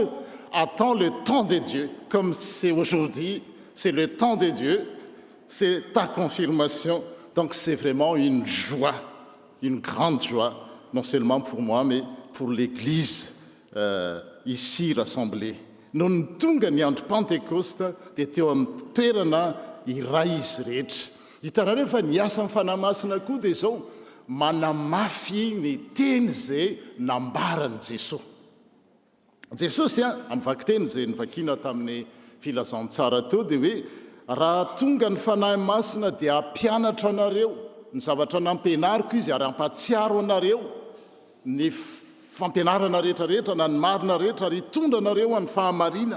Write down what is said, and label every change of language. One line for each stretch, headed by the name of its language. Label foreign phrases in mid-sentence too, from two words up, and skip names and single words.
French: Attends le temps de Dieu. Comme c'est aujourd'hui, c'est le temps de Dieu. C'est ta confirmation. Donc, c'est vraiment une joie, une grande joie, non seulement pour moi, mais pour l'Église ici rassemblée.
Malagasy: Non tonga ny andro Pentecoste dia teo amin'ny toerana iray izy rehetra. Hitanareo fa ny asa ny fanahy masina koa dia zao manamafy ny teny izay nambarany Jesosy. Jesosy amin'ny vakiteny izay nivakiana tamin'ny filazantsara teo dia hoe raha tonga ny fanahy masina dia hampianatra anareo ny zavatra nampianariko izy ary hampatsiaro anareo ny fampianarana rehetrarehetra na ny marina rehetra ary hitondra anareo amin'ny fahamarinana.